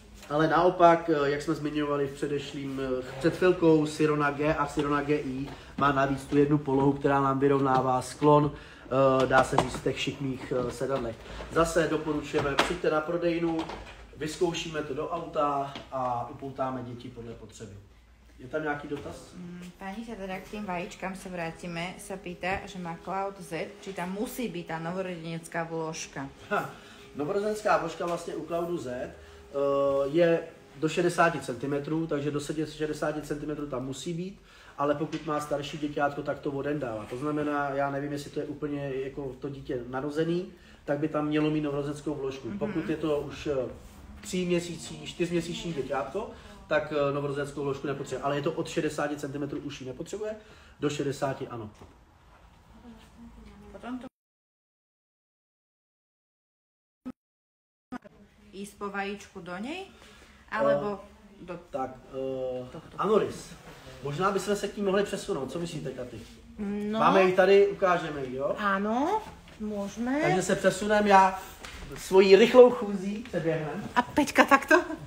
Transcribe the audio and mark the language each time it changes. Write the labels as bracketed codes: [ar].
[cs] Ale naopak, jak jsme zmiňovali před chvilkou, Sirona G a Sirona GI má navíc tu jednu polohu, která nám vyrovnává sklon, dá se říct, v těch šikmých sedadlech. Zase doporučujeme, přijďte na prodejnu, vyzkoušíme to do auta a upoutáme děti podle potřeby. Je tam nějaký dotaz? [sk] Pani sa teda k tým vajíčkám sa vrátime, sa pýta, že má Cloud Z, či tam musí byť tá novorodenecká vložka. [cs] Novorozenská vložka vlastně u Cloudu Z je do 60 cm, takže do 60 cm tam musí být, ale pokud má starší děťátko, tak to odendává. To znamená, já nevím, jestli to je úplně jako to dítě narozený, tak by tam mělo mít novorozenskou vložku. Pokud je to už 4měsíční děťátko, tak novorozenskou vložku nepotřebuje. Ale je to od 60 cm už ji nepotřebuje, do 60 ano. [sk] Potom to ísť po vajíčku do nej, alebo do... Tak, Anoris. [cs] Možná bychom se k tím mohli přesunout. Co myslíte, Katy? No. Máme ji tady, ukážeme ji, jo? [sk] Áno, môžeme. [cs] Takže se přesuneme, já svojí rychlou chůzí přeběhnem. [sk] A Peťka takto?